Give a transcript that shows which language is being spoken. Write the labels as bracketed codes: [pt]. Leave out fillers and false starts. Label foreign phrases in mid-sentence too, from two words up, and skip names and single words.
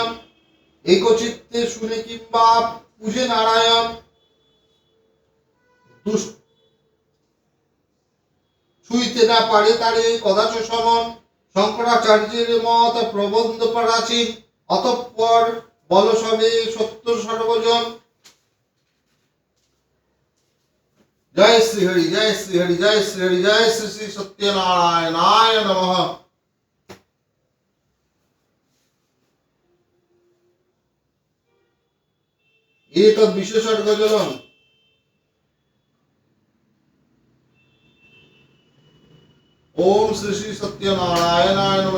[bn] একচিত্তে শুনে কিংবা পূজে নারায়ণ, ছুঁইতে না পারে তারে কদাচ সমন। শঙ্করাচার্যের মত প্রবন্ধ প্রাচীন, অতঃপর বল সবে সত্য সর্বজন। জয় শ্রী হরি, জয় শ্রী হরি, জয় শ্রী হরি, জয় শ্রী শ্রী সত্যনারায়ণায় নমঃ। [sa] एतद् विशेषर्घजलम् ओम श्री श्री सत्यनारायणाय नमः।